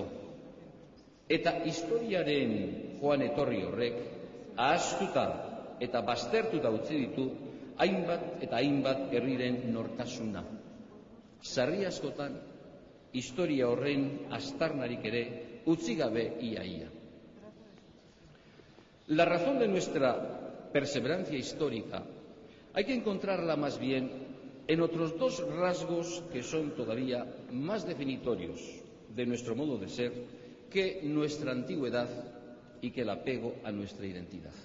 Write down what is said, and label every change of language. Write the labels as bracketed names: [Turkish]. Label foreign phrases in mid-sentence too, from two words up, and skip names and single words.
[Basque] Eta historiaren joan etorri horrek ahaztuta eta baztertuta utzi ditu hainbat eta hainbat herriren nortasuna. Sarri askotan, historia horren aztarnarik ere utzi gabe ia. [Spanish] La razón de nuestra perseverancia histórica hay que encontrarla más bien en otros dos rasgos que son todavía más definitorios de nuestro modo de ser que nuestra antigüedad y que el apego a nuestra identidad.